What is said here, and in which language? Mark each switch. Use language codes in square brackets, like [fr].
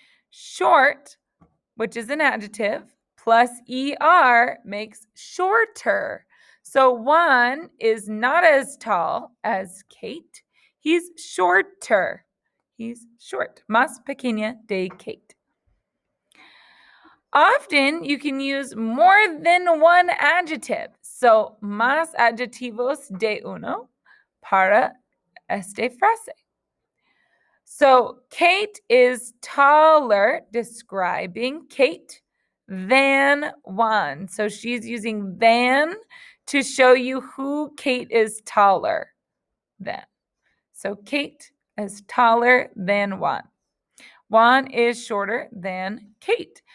[en] Short, which is an adjective, plus ER makes shorter. So Juan is not as tall as Kate. He's shorter. He's short. [es] Más pequeña de Kate. [en] Often you can use more than one adjective. [es] So, más adjetivos de uno para esta frase. [en] So, Kate is taller, describing Kate, than Juan. So, she's using than to show you who Kate is taller than. So, Kate is taller than Juan. Juan is shorter than Kate.